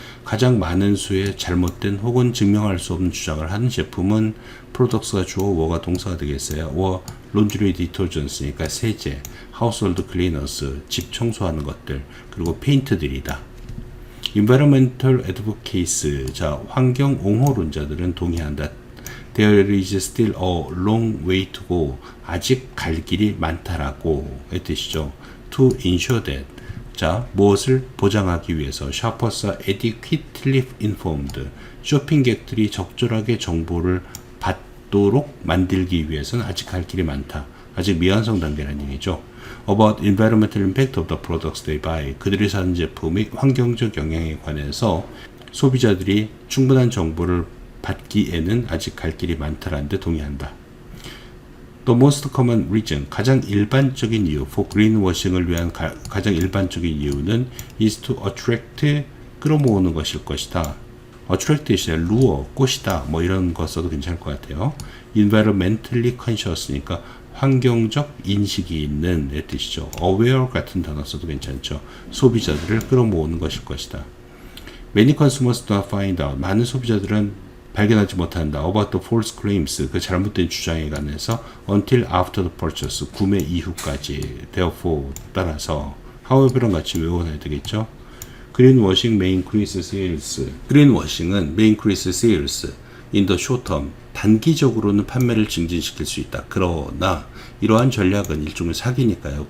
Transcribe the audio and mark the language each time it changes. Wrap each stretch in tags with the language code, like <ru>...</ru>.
<ko>가장 많은 수의 잘못된 혹은 증명할 수 없는 주장을 하는 제품은 products가 주어, were 동사가 되겠어요.</ko> <en>or laundry detergents</en> <ko>니까 세제,</ko> <en>household cleaners,</en> <ko>집 청소하는 것들, 그리고 페인트들이다.</ko> <en>environmental advocates,</en> <ko>자, 환경 옹호론자들은 동의한다.</ko> <en>There is still a long way to go.</en> <ko>아직 갈 길이 많다라고 의 뜻이죠.</ko> <en>To ensure that.</en> <ko>자, 무엇을 보장하기 위해서</ko> <en>shoppers are adequately informed.</en> <ko>쇼핑객들이 적절하게 정보를 받도록 만들기 위해서는 아직 갈 길이 많다. 아직 미완성 단계라는 얘기죠.</ko> <en>About environmental impact of the products they buy.</en> <ko>그들이 사는 제품의 환경적 영향에 관해서 소비자들이 충분한 정보를 받기에는 아직 갈 길이 많다라는 데 동의한다.</ko> <en>The most common reason,</en> <ko>가장 일반적인 이유,</ko> <en>for greenwashing</en> <ko>을 위한 가장 일반적인 이유는</ko> <en>is to attract,</en> <ko>끌어모으는 것일 것이다. attract is lure, 꽃이다, 뭐 이런 거 써도 괜찮을 것 같아요. environmentally conscious니까 환경적 인식이 있는 의 뜻이죠. aware 같은 단어 써도 괜찮죠. 소비자들을 끌어모으는 것일 것이다.</ko> <en>Many consumers do not find out.</en> <ko>많은 소비자들은 발견하지 못한다.</ko> <en>About the false claims,</en> <ko>그 잘못된 주장에 관해서</ko> <en>until after the purchase,</en> <ko>구매 이후까지. Therefore, 따라서 however랑 같이 외워놔야 되겠죠.</ko> <en>Greenwashing may increase sales. Greenwashing은 may increase sales in the short term.</en> <ko>단기적으로는 판매를 증진시킬 수 있다. 그러나 이러한 전략은 일종의 사기니까요.</ko>